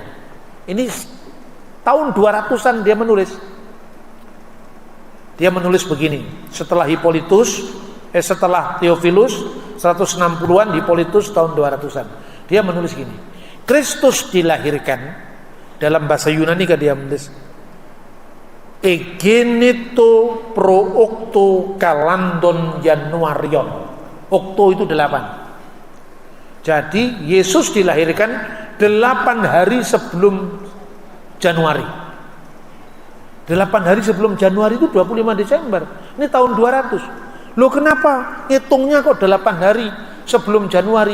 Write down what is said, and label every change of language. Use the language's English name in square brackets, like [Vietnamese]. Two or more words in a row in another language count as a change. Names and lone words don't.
[Indonesian] Ini tahun 200-an dia menulis. Dia menulis begini, setelah Theophilus 160-an, Hippolytus tahun 200-an. Dia menulis gini, Kristus dilahirkan, dalam bahasa Yunani kan dia menulis [Greek] ἐγένετο πρὸ ὀκτὼ καλανδῶν Ἰανουαρίων. [Indonesian] Octo itu 8. Jadi Yesus dilahirkan 8 hari sebelum Januari. 8 hari sebelum Januari itu 25 Desember. Ini tahun 200. Loh kenapa hitungnya kok 8 hari sebelum Januari?